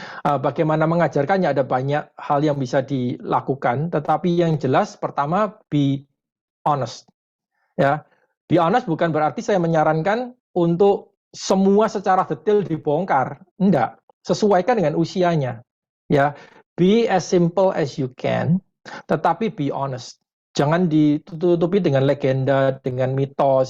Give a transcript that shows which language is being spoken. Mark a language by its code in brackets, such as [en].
[id] Bagaimana mengajarkannya, ada banyak hal yang bisa dilakukan, tetapi yang jelas pertama, [en] be honest. [id] Ya, [en] be honest [id] bukan berarti saya menyarankan untuk semua secara detail dibongkar. Enggak, sesuaikan dengan usianya. [en] Ya, be as simple as you can, [id] tetapi [en] be honest. [id] Jangan ditutupi dengan legenda, dengan mitos.